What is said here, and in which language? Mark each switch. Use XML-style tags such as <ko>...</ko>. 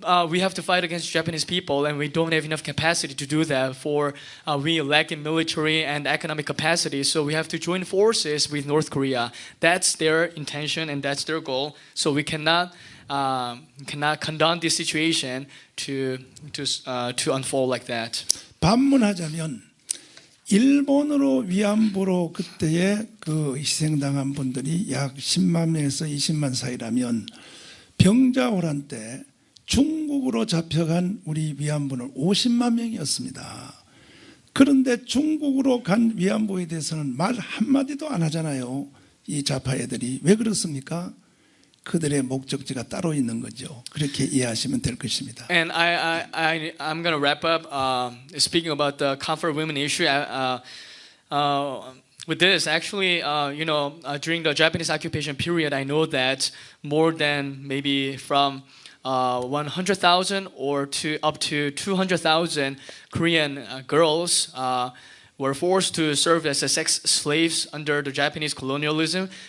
<en>we have to fight against Japanese people, and we don't have enough capacity to do that. We lack in military and economic capacity, so we have to join forces with North Korea. That's their intention and that's their goal. So we cannot condone this situation to unfold like that.</en> <ko>반문하자면 일본으로 위안부로 그때에 그 희생당한 분들이 약 10만 명에서 20만 사이라면 병자호란 때 중국으로 잡혀간 우리 위안부는 50만 명이었습니다. 그런데 중국으로 간 위안부에 대해서는 말 한마디도 안 하잖아요. 이 좌파 애들이. 왜 그렇습니까? 그들의 목적지가 따로 있는 거죠. 그렇게 이해하시면 될 것입니다.</ko> <en>And I'm going to wrap up speaking about the comfort women issue. With this, actually, during the Japanese occupation period, I know that more than maybe from 100,000 or up to 200,000 Korean girls were forced to serve as sex slaves under the Japanese colonialism.</en>